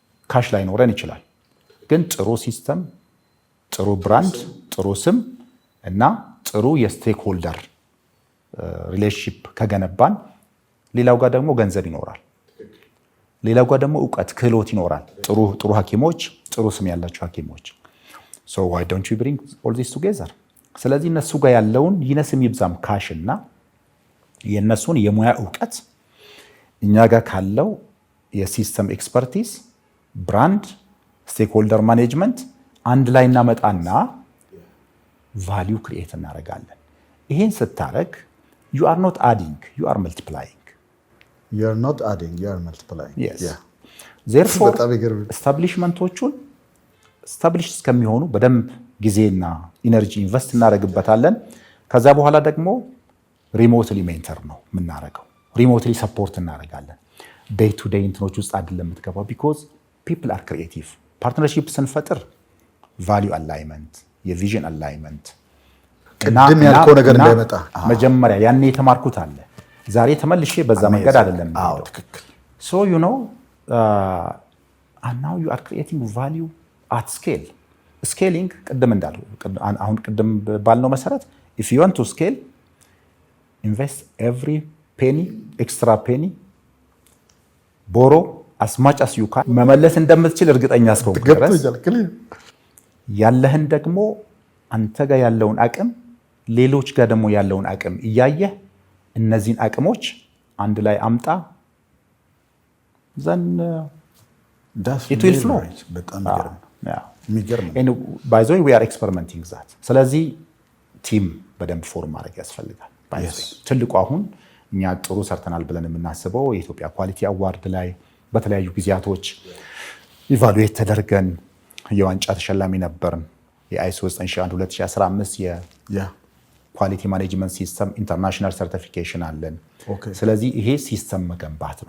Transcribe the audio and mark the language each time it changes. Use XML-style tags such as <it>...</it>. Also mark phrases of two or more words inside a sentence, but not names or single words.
<am>ካሽ ላይኖረን ይችላል። ግን ጥሩ ሲስተም፣ ጥሩ ብራንድ፣ ጥሩ ስም እና ጥሩ</am> <en>stakeholder relationship</en> <am>ከገነባን ሌላው ጋር ደግሞ ገንዘብ ይኖራል። ሌላው ጋር ደግሞ እውቀት፣ ክህሎት ይኖራል። ጥሩ ሐኪሞች፣ ጥሩ ስም ያላቸው ሐኪሞች።</am> <en>so why don't you bring all this together?</en> <am>ስለዚህ እነሱ ጋር ያለውን ይነስም ይብዛም ካሽ እና የነሱን የሙያ እውቀት እኛ ጋር ካለው</am> <en>system expertise፣</en> <am>ብራንድ፣</am> <en>stakeholder management</en> <am>አንድ ላይ እናመጣና</am> <en>value create</en> <am>እናደርጋለን። ይሄን ስታረግ</am> <en>you are not adding, you are multiplying. You are not adding, you are multiplying. Yes. Yeah. Therefore establishmentዎቹን</en> <am>ስታብሊሽ እስከሚሆኑ በደንብ ጊዜና</am> <en>energy invest</en> <am>እናደርግበታለን። ከዛ በኋላ ደግሞ</am> <en>remotely mentor</en> <am>ነው የምናደርገው።</am> <en>remotely support</en> <am>እናደርጋለን።</am> <en>day to day</en> <am>እንትኖች ውስጥ አይደለም የምትገባው</am> <en>because people are creative።</en> <am>ፓርትነርሺፕ ስንፈጥር</am> <en>value alignment፣ vision alignment</en> <am>ቅድም ያልከው ነገር እንዳይመጣ መጀመሪያ ያኔ የተማርኩት አለ። ዛሬ ተመልሼ በዛ መንገድ አይደለም። አዎ ትክክል።</am> <en>so you know and now you are creating value at scale. scaling</en> <am>ቅድም እንዳልኩ አሁን ቅድም ባልነው መሰረት</am> <en>if you want to scale invest every penny, extra penny, borrow as much as you can.</en> <am>መመለስ እንደምትችል እርግጠኛ እስከሆንክ ድረስ ያለህን ደግሞ አንተ ጋር ያለውን አቅም ሌሎች ጋር ደግሞ ያለውን አቅም እያየህ እነዚህን አቅሞች አንድ ላይ አምጣ</am> <en>then it will flow።</en> <am>በጣም የሚገርም ነው።</am> <en>by the way we are experimenting that።</en> <am>ስለዚህ ቲም በደንብ ፎርም ማድረግ ያስፈልጋል። ትልቁ አሁን እኛ ጥሩ ሰርተናል ብለን የምናስበው የኢትዮጵያ ኳሊቲ አዋርድ ላይ በተለያዩ ጊዜያቶች ኢቫሉዌት ተደርገን የዋንጫ ተሸላሚ ነበርን። የአይሶ 9001/2015</am> <en>quality management system international certification</en> <am>አለን። ስለዚህ ይሄ ሲስተም መገንባት ነው።</am>